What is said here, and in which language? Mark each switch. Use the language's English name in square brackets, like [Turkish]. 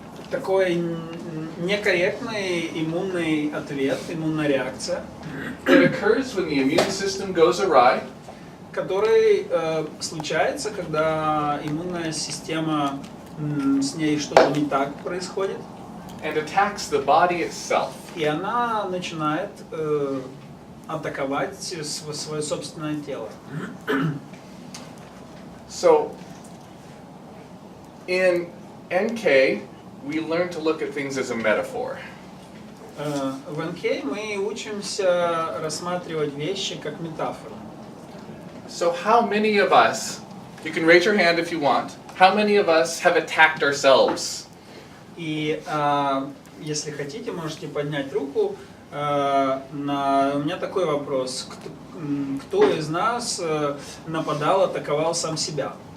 [Russian] Такой некорректный иммунный ответ, иммунная реакция, [English] that occurs when the immune system goes awry [Russian] который случается, когда иммунная система, с ней что-то не так происходит, [English] and attacks the body itself. [Russian] и она начинает атаковать свое собственное тело. [English] So, in NK, we learn to look at things as a metaphor. [Russian] В НК мы учимся рассматривать вещи как метафоры. [English] So how many of us, you can raise your hand if you want, how many of us have attacked ourselves? [Russian] И если хотите, можете поднять руку. У меня такой вопрос. Кто из нас нападал, атаковал сам себя?